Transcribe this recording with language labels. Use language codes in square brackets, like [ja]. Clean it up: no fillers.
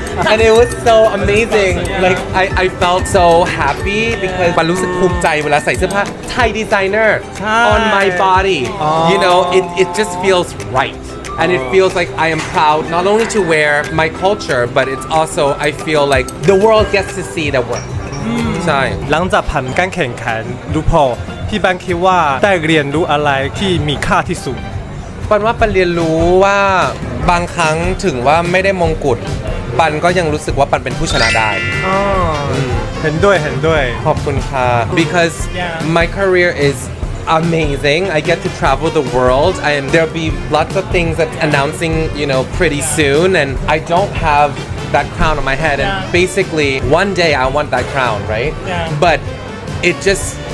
[en] and it was so amazing like I felt so happy because ปันรู้สึกภูมิใจเวลาใส่เสื้อผ้า Thai designer on my body you know it just feels right And it feels like I am proud not only to wear my culture, but it's also I feel like the world gets to see the work. [th] ใช่ หลังจากผ่านการแข่งขันรูปโพลพี่บังคิดว่าได้เรียนรู้อะไรที่มีค่าที่สุด ปันว่าปันเรียนรู้ว่าบางครั้งถึงว่าไม่ได้มงกุฎปันก็ยังรู้สึกว่าปันเป็นผู้ชนะได้ เห็นด้วย [en] ขอบคุณค่ะ because my career is amazing I get to travel the world and there'll be lots of things that's announcing you know pretty soon and I don't have that crown on my head and basically one day I want that crown right but it just